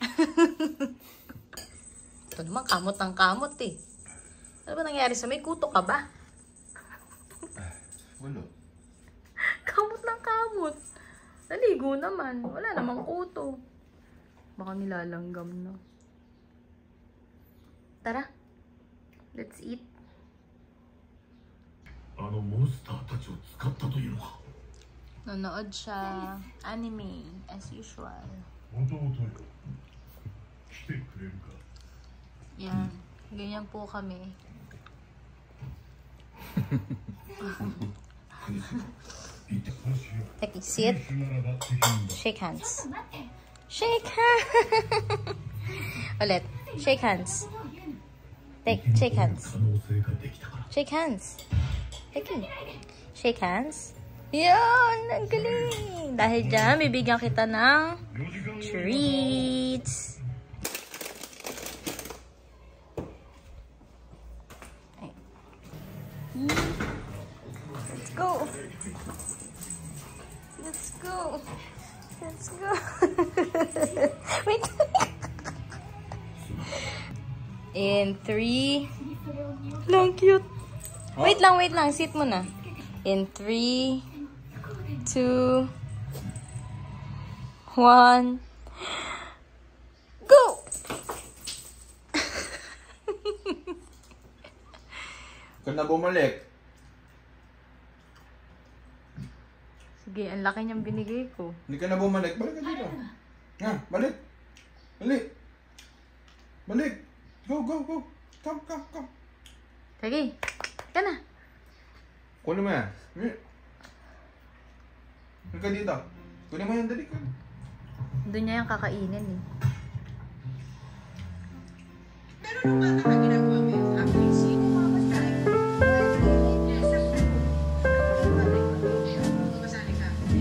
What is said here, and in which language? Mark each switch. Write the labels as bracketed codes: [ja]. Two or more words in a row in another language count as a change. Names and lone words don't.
[tl] Ito naman, kamot ng kamot eh. Ano ba nangyari sa may kuto ka ba? Wala. Kamot ng kamot. Naligo naman. Wala namang kuto. Baka nilalanggam na. Tara. [en] Let's eat. [tl] Nanood siya. [en] Anime, as usual. Yan. [tl] Ganyan po kami. [en] Okay, sit. Shake hands. Shake hands. Ulit. Shake hands. Shake hands. Shake hands. Okay. Shake hands. [tl] Yan! Ang galing! Dahil dyan, bibigyan kita ng treats. [en] Let's go! Let's go! Let's go! Wait! In 3... [tl] Lang cute! [en] Wait lang. Sit muna. In 3, 2, 1, go! [tl] Kung na bumalik. Sige, ang laki niyang binigay ko. Hindi ka na bumalik. Balik ka dito. Nga, balik. Balik. Balik. [en] Go. Come. [tl] Sige, ka na. Kunin mo yan. Balik ka dito. Kunin mo yan, dali ka. Doon niya yung kakainin eh. Pero nung bata ka ginagawa mo yung [en] acting scene, [tl] masali ka.